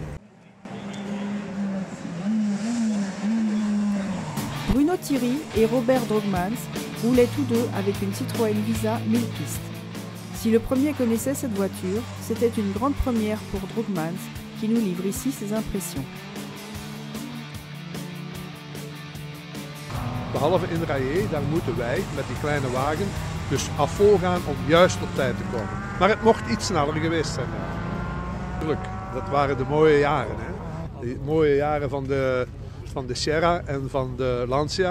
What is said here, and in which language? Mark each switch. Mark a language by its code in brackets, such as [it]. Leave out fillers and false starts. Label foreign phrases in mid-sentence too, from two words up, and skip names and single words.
[fr] Bruno Thierry et Robert Drogmans roulaient tous deux avec une Citroën Visa 1000 pistes. Si le premier connaissait cette voiture, c'était une grande première pour Drogmans, qui nous livre ici ses impressions. [nl] Behalve in Rayé, daar moeten wij met die kleine wagen Dus af voorgaan om juist op tijd te komen. Maar het mocht iets sneller geweest zijn. Natuurlijk, dat waren de mooie jaren. Hè? De mooie jaren van de Sierra en van de Lancia.